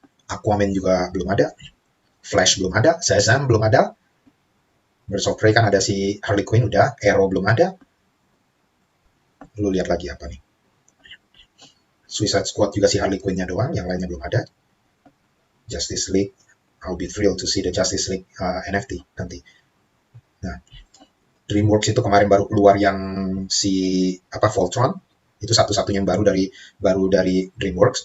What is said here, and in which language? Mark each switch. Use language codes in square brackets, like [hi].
[id] Aquaman juga belum ada. Flash belum ada. Shazam belum ada. Birds of Prey kan ada si Harley Quinn udah. Arrow belum ada. Lu lihat lagi apa nih. Suicide Squad juga si Harley Quinn-nya doang, yang lainnya belum ada. [en] Justice League, I'll be thrilled to see the Justice League NFT [id] nanti. Nah, DreamWorks itu kemarin baru keluar yang si Voltron, itu satu-satunya yang baru dari DreamWorks.